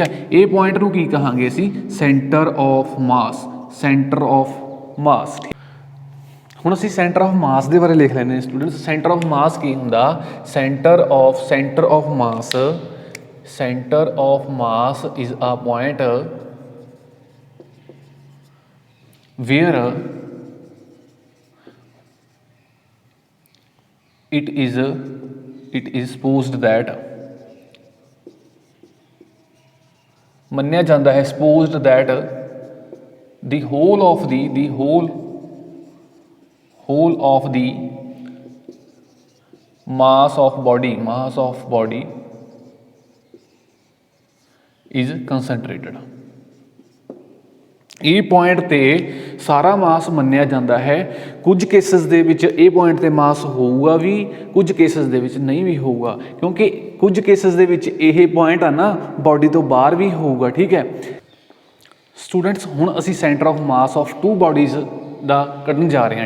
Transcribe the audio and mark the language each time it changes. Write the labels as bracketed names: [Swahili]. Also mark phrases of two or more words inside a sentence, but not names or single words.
[Punjabi] ਏ ਪੁਆਇੰਟ ਨੂੰ ਕੀ ਕਹਾਂਗੇ ਅਸੀਂ [English] center of mass, center of mass. [Punjabi] ਹੁਣ ਅਸੀਂ [English] center of mass [Punjabi] ਕੇ ਬਾਰੇ ਲਿਖ ਲੈਂਦੇ ਸਟੂਡੈਂਟਸ। [English] center of mass [Punjabi] ਕੀ ਹੁੰਦਾ, [English] center of mass, center of mass is a point where it is supposed that [Punjabi] ਮੰਨਿਆ ਜਾਂਦਾ ਹੈ [English] supposed that the whole of the mass of body is concentrated। [Punjabi] ਇਹ ਪੁਆਇੰਟ ਤੇ ਸਾਰਾ ਮਾਸ ਮੰਨਿਆ ਜਾਂਦਾ ਹੈ। ਕੁਝ ਕੇਸਿਸ ਦੇ ਵਿੱਚ ਇਹ ਪੁਆਇੰਟ ਤੇ ਮਾਸ ਹੋਊਗਾ ਵੀ, ਕੁਝ ਕੇਸਿਸ ਦੇ ਵਿੱਚ ਨਹੀਂ ਵੀ ਹੋਊਗਾ, ਕਿਉਂਕਿ ਕੁਝ ਕੇਸਿਸ ਦੇ ਵਿੱਚ ਇਹ ਪੁਆਇੰਟ ਆ ਨਾ ਬਾਡੀ ਤੋਂ ਬਾਹਰ ਵੀ ਹੋਊਗਾ। ਠੀਕ ਹੈ ਸਟੂਡੈਂਟਸ, ਹੁਣ ਅਸੀਂ [English] center of mass of two bodies [Punjabi] ਦਾ ਕੱਢਣ ਜਾ ਰਹੇ ਹਾਂ।